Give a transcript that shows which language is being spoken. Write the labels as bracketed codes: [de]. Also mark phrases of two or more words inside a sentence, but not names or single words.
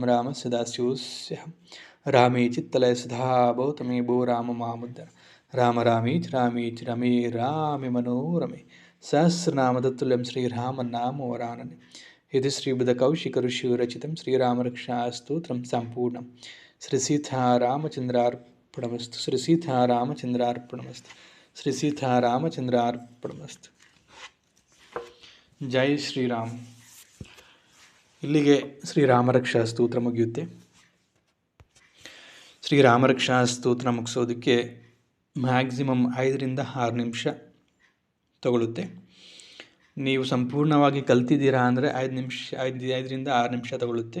[sa] रामस्य दास्योऽस्यहं रामे चित्तलय सदा भवतु मे भो राम मामुद्दर राम रामेति रामेति रमे रामे मनोरमे सहस्रनाम तत्तुल्यं श्रीरामनाम वरानने इति श्रीबुधकौशिकऋषिरचितं श्रीरामरक्षास्तोत्रं सम्पूर्णं श्रीसीतारामचन्द्रार्पणमस्तु श्रीसीतारामचन्द्रार्पणमस्तु श्रीसीतारामचन्द्रार्ಪಣಮಸ್ತು. [kn] ಜೈ ಶ್ರೀರಾಮ್. ಇಲ್ಲಿಗೆ ಶ್ರೀರಾಮರಕ್ಷಾ ಸ್ತೋತ್ರ ಮುಗಿಯುತ್ತೆ. ಶ್ರೀರಾಮರಕ್ಷಾ ಸ್ತೋತ್ರ ಮುಗಿಸೋದಕ್ಕೆ ಮ್ಯಾಕ್ಸಿಮಮ್ 5-6 ನಿಮಿಷ ತಗೊಳ್ಳುತ್ತೆ. ನೀವು ಸಂಪೂರ್ಣವಾಗಿ ಕಲ್ತಿದ್ದೀರಾ ಅಂದರೆ 5-6 ನಿಮಿಷ ತಗೊಳ್ಳುತ್ತೆ.